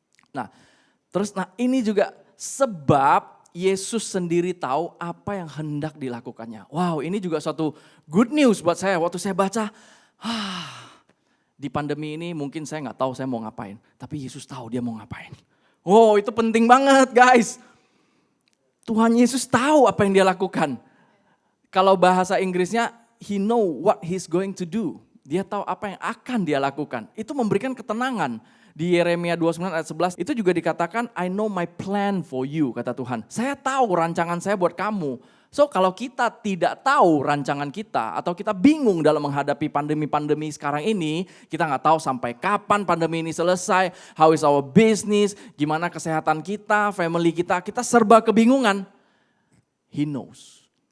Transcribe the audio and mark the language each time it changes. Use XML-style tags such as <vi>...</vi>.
<id>Nah, ini juga sebab Yesus sendiri tahu apa yang hendak dilakukannya. Wow, ini juga suatu good news buat saya. Waktu saya baca, di pandemi ini mungkin saya nggak tahu saya mau ngapain. Tapi Yesus tahu dia mau ngapain. Wow, itu penting banget guys. Tuhan Yesus tahu apa yang dia lakukan. Kalau bahasa Inggrisnya,</id> <en>he know what he's going to do.</en> <id>Dia tahu apa yang akan dia lakukan. Itu memberikan ketenangan. Di Yeremia 29 ayat 11 itu juga dikatakan,</id> <en>I know my plan for you,</en> <id>kata Tuhan. Saya tahu rancangan saya buat kamu. So kalau kita tidak tahu rancangan kita atau kita bingung dalam menghadapi pandemi-pandemi sekarang ini, kita nggak tahu sampai kapan pandemi ini selesai,</id> <en>how is our business,</en> <id>gimana kesehatan kita, family kita serba kebingungan.</id> <en>He knows.</en>